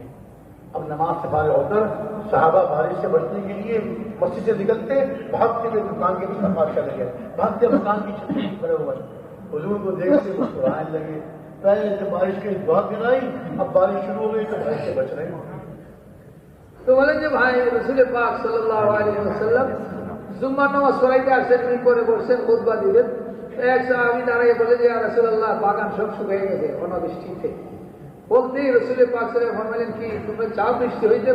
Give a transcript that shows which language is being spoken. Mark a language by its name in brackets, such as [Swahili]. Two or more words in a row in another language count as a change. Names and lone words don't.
[Urdu] اب نماز سے فارغ ہو کر صحابہ بارش سے بچنے کے لیے مسجد سے نکلتے، بھاگتے ہوئے دکان کے پیچھے نماز کرنے لگے، بھاگتے مکان کی چھت پر کھڑے ہوئے، حضور کو دیکھتے مسکرانے لگے، پہلے جب بارش کی دعا گرائی، اب بارش شروع ہو گئی تو بارش سے بچ رہے ہیں۔ [Bangla] তো বলেন যে ভাই রাসূল পাক [Arabic] صلى الله عليه وسلم [Bangla] জুম্মার নামাজ পড়াইতে আসেন, করে বসছেন খুতবা দিবেন। এক সাহাবী দাঁড়িয়ে বলে যে [Arabic] يا رسول الله [Bangla] বাগান সব শুকিয়ে গেছে অনাবৃষ্টিতে। বলতেই রাসূল পাক [Arabic] صلى الله عليه وسلم [Bangla] বললেন কি তোমরা চাও বৃষ্টি হইতে?